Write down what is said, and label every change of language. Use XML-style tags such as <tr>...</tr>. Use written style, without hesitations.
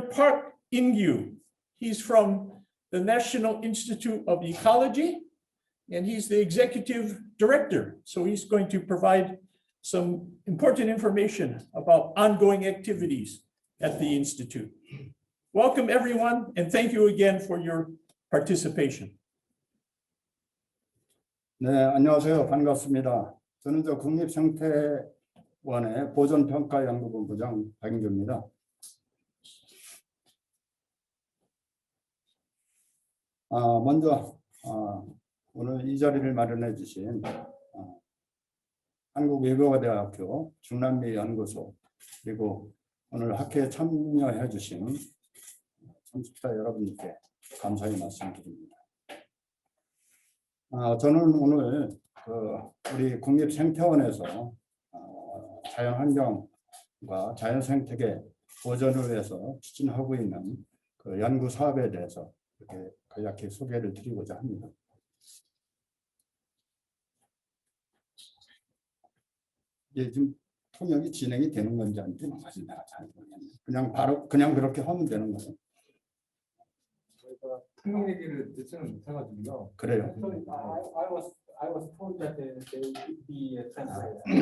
<en>Park In-gyu. He's from the National Institute of Ecology, and he's the executive director. So he's going to provide some important information about ongoing activities at the Institute. Welcome everyone, and thank you again for your participation.</en> <ko>네, 안녕하세요. 반갑습니다. 저는 국립생태원의 보존평가연구본부장 박인규입니다. 먼저 오늘 이 자리를 마련해 주신 한국외국어대학교 중남미연구소 그리고 오늘 학회에 참여해 주신 참석자 여러분께 감사의 말씀드립니다. 저는 오늘 우리 국립생태원에서 자연환경과 자연생태계 보존을 위해서 추진하고 있는 그 연구 사업에 대해서 이렇게 간략히 소개를 드리고자 합니다. 이게 지금 통역이 진행이 되는 건지 안 되는 건지 내가 잘 모르겠네. 그냥 그렇게 하면 되는 거예요. 저희가 통역 얘기를 듣지는 못해가지고요. 그래요.</ko> <en>I was told that there would be a translator.</en>